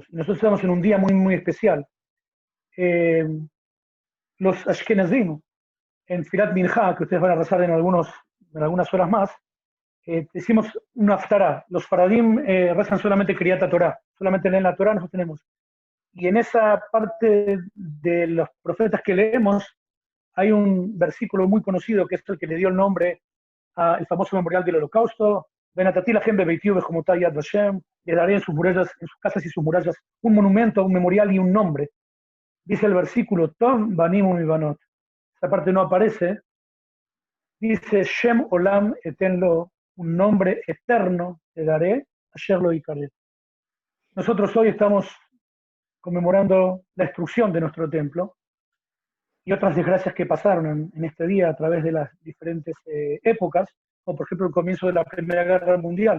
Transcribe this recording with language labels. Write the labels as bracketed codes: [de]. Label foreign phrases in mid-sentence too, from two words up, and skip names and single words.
[es] Nosotros estamos en un día muy, muy especial. Los Ashkenazim, en [he] פילת מנחה, [es] que ustedes van a rezar en algunas horas más, decimos una haftará. Los faradim rezan solamente [he] קריאת תורה, [es] solamente leen la Torah, nosotros tenemos. Y en esa parte de los profetas que leemos, hay un versículo muy conocido que es el que le dio el nombre al famoso memorial del Holocausto. [he] ונתתי להם בביתי ובחומותי יד ושם, [es] le daré en sus murallas, en sus casas y sus murallas, un monumento, un memorial y un nombre. Dice el versículo, [he] טוב מבנים ומבנות. [es] Esta parte no aparece. Dice, [he] שם עולם אתן לו, [es] un nombre eterno te daré, [he] אשר לא יכרת. [es] Nosotros hoy estamos conmemorando la destrucción de nuestro templo y otras desgracias que pasaron en este día a través de las diferentes épocas, como por ejemplo el comienzo de la Primera Guerra Mundial.